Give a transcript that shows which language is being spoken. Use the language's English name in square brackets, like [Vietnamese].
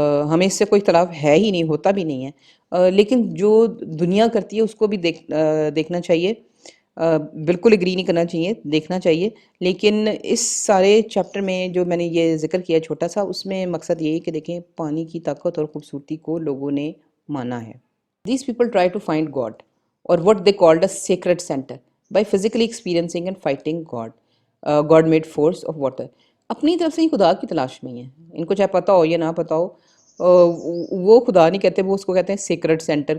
[Urdu] ہمیں اس سے کوئی اختلاف ہے ہی نہیں، ہوتا بھی نہیں ہے. لیکن جو دنیا کرتی ہے اس کو بھی دیکھنا چاہیے. بالکل اگری نہیں کرنا چاہیے، دیکھنا چاہیے. لیکن اس سارے چیپٹر میں جو میں نے یہ ذکر کیا چھوٹا سا، اس میں مقصد یہی کہ دیکھیں پانی کی طاقت اور خوبصورتی کو لوگوں نے مانا ہے. [English] These people try to find God, or what they called a sacred center, by physically experiencing and fighting God, God-made force of water. [Urdu] اپنی طرف سے ہی خدا کی تلاش میں ہی ہیں. ان کو چاہے پتہ ہو یا نہ پتہ ہو، وہ خدا نہیں کہتے، وہ اس کو کہتے ہیں سیکرڈ سینٹر.